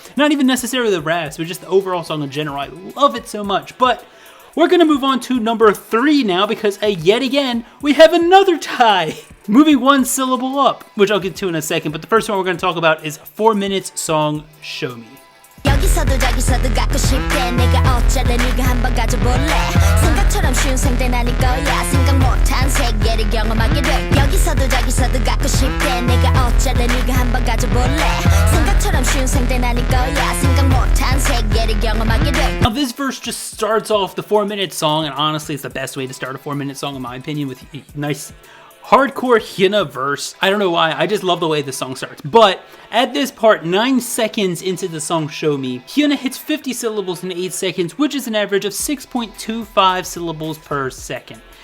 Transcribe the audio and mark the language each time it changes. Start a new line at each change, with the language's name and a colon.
English: Not even necessarily the raps, but just the overall song in general. I love it so much. But we're going to move on to number 3 now because yet again, we have another tie. Moving one syllable up, which I'll get to in a second. But the first one we're going to talk about is 4 Minutes song Show Me.
Korean: 여기서도 저기서도 갖고 싶대 내가 어쩌래 네가 한번 가져볼래 생각처럼 쉬운 상대는 아닐 거야 생각 못한 세계를 경험하게 돼 여기서도 저기서도 갖고 싶대 내가 어쩌래 네가 한번 가져볼래 생각처럼 쉬운 상대는 아닐 거야 생각 못한 세계를 경험하게 돼.
English: Now this verse just starts off the 4-minute song, and honestly it's the best way to start a 4-minute song in my opinion, with a nice hardcore Hyuna verse. I don't know why, I just love the way the song starts. But at this part, 9 seconds into the song Show Me, Hyuna hits 50 syllables in 8 seconds, which is an average of 6.25 syllables per second.